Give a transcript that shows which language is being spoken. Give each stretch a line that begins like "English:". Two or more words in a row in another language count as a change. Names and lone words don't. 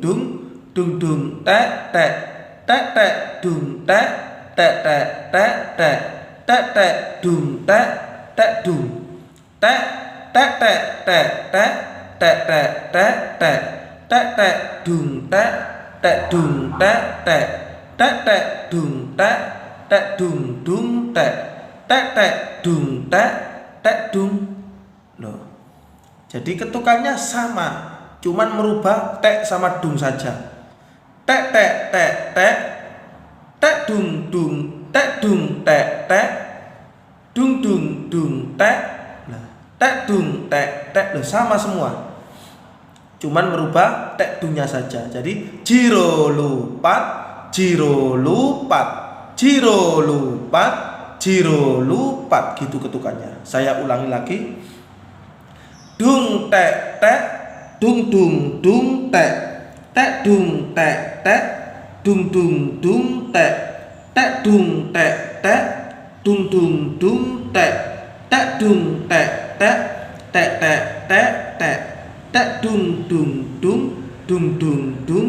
Indonesian: dung, dung dung tek tek, tek tek dung tek, tek tek tek tek, tek tek dung tek, tek dung tek, tek tek tek tek, tek tek tek tek, tek tek dung tek, tek dung tek tek, tek tek dung tek, tek dung dung tek, tek tek dung tek, tek dung. Loh. Jadi ketukannya sama, cuman merubah tek sama dung saja. Tek tek tek tek, tek dung dung, tek dung tek tek, dung dung dung tek, tek dung tek tek, loh sama semua. Cuman merubah tek dungnya saja. Jadi jiro lupat, jiro lupat, jiro lupat, jiro lupat gitu ketukannya. Saya ulangi lagi. Dung tek tek, dung dung dung tek, tek dung tek tek, dung dung dung tek, tek dung tek tek, dung dung dung tek, tek dung tek tek, tek tek tek tek, tek dung dung dung, dung dung dung